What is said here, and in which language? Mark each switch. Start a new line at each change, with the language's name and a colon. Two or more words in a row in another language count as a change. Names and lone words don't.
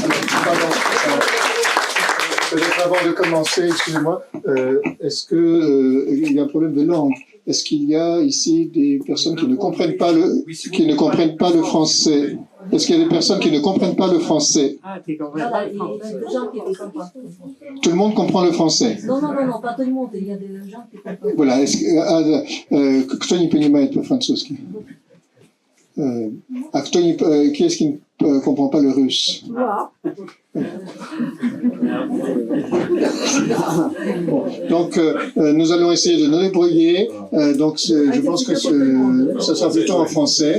French: Peut-être avant de commencer, excusez-moi, est-ce qu'il y a un problème de langue? Est-ce qu'il y a ici des personnes qui ne comprennent pas le français? Est-ce qu'il y a des personnes qui ne comprennent pas le français? Tout le monde comprend le français? Non, pas tout le monde. Il y a des gens qui comprennent pas. Voilà.
Russian: Кто не понимает по-французски?
French: Qui est-ce qui ne comprend pas le russe? Donc, nous allons essayer de nous débrouiller. Donc, je pense que ça sera plutôt en français.